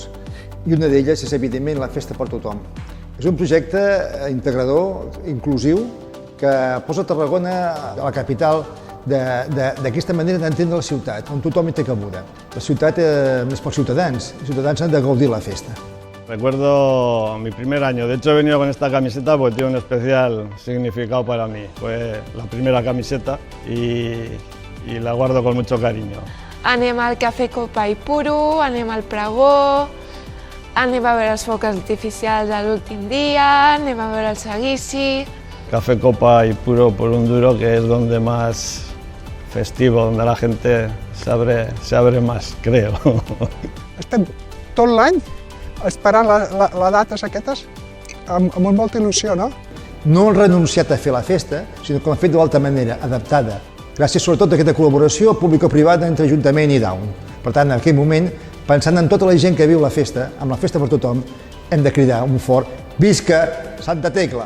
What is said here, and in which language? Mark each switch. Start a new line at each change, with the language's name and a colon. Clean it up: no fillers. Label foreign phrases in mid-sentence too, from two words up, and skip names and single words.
Catalan: I una d'elles és, evidentment, la Festa per tothom. És un projecte integrador, inclusiu, que posa Tarragona a la capital d'aquesta manera d'entendre la ciutat, on tothom hi té cabuda. La ciutat és pels ciutadans, els ciutadans han de gaudir la festa.
Spanish: Recuerdo mi primer año, de hecho he venido con esta camiseta porque tiene un especial significado para mí. Fue la primera camiseta y la guardo con mucho cariño.
Catalan: Anem al Cafè Copa i Puro, anem al Pregó, anem a veure els focs artificials a l'últim dia, anem a veure el seguici.
Spanish: Café Copa y Puro por un Duro, que es donde más festivo, donde la gente se abre más, creo.
Catalan: Estem tot l'any esperant les dates aquestes amb molta il·lusió, no? No han renunciat a fer la festa, sinó que l'han fet d'altra manera, adaptada, gràcies sobretot a aquesta col·laboració público-privada entre Ajuntament i Daun. Per tant, en aquell moment, pensant en tota la gent que viu la festa, amb la festa per tothom, hem de cridar un fort Visca Santa Tecla!